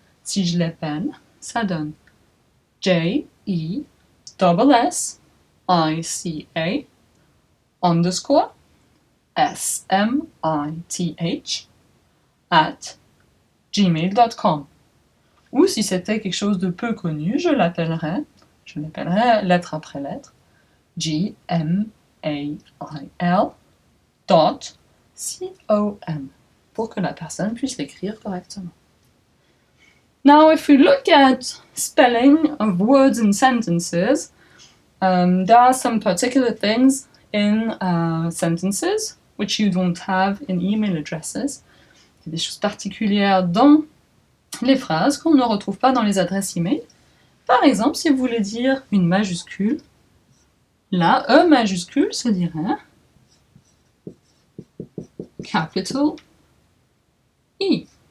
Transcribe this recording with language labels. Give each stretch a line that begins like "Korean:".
French: Si je l'appelle, ça donne JESSICA_SMITH@gmail.com. Ou si c'était quelque chose de peu connu, je l'appellerais lettre après lettre, gmail.com, pour que la personne puisse l'écrire correctement.
English: Now, if we look at spelling of words and sentences, there are some particular things in sentences which you don't have in email addresses.
French: Il y a des choses particulières dans les phrases qu'on ne retrouve pas dans les adresses email. Par exemple, si vous voulez dire une majuscule, là, E majuscule se dirait
English: capital E.